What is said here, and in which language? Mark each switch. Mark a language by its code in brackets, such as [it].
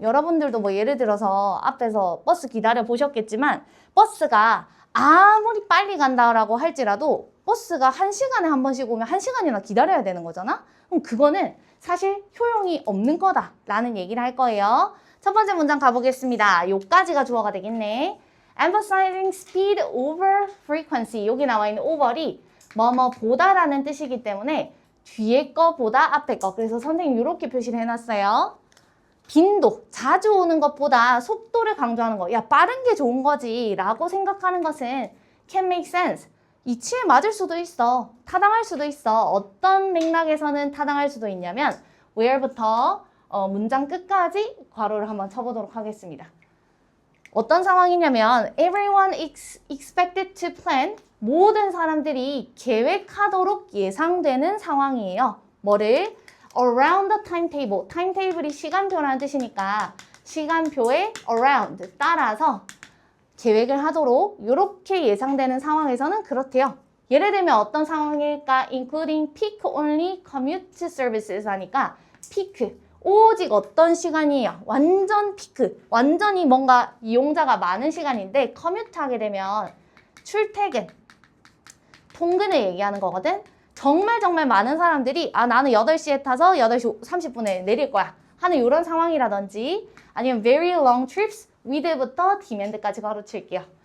[ko] 여러분들도 뭐 예를 들어서 앞에서 버스 기다려 보셨겠지만 버스가 아무리 빨리 간다라고 할지라도 버스가 1시간에 한 번씩 오면 1시간이나 기다려야 되는 거잖아? 그럼 그거는 사실 효용이 없는 거다라는 얘기를 할 거예요. 첫 번째 문장 가보겠습니다. 요까지가 주어가 되겠네. [en] Emphasizing speed over frequency. [ko] 여기 나와 있는 over이 뭐뭐 보다라는 뜻이기 때문에 뒤에 거보다 앞에 거. 그래서 선생님 이렇게 표시를 해놨어요. 빈도, 자주 오는 것보다 속도를 강조하는 거. 야, 빠른 게 좋은 거지 라고 생각하는 것은 [en] can make sense. [ko] 이치에 맞을 수도 있어. 타당할 수도 있어. 어떤 맥락에서는 타당할 수도 있냐면 where부터 문장 끝까지 괄호를 한번 쳐보도록 하겠습니다. 어떤 상황이냐면 [en] everyone expected to plan. [ko] 모든 사람들이 계획하도록 예상되는 상황이에요. 뭐를? [en] around the timetable. [ko] timetabl이 시간표라는 뜻이니까 시간표에 around 따라서 계획을 하도록 이렇게 예상되는 상황에서는 그렇대요. 예를 들면 어떤 상황일까? [en] including peak only commute services 하니까 peak, [ko] 오직 어떤 시간이에요? 완전 피크, 완전히 뭔가 이용자가 많은 시간인데 commute 하게 되면 출퇴근, 통근을 얘기하는 거거든. 정말 많은 사람들이 나는 8시에 타서 8시 30분에 내릴 거야 하는 이런 상황이라든지 아니면 [en] very long trips with [ko] 부터 demand까지 가로칠게요.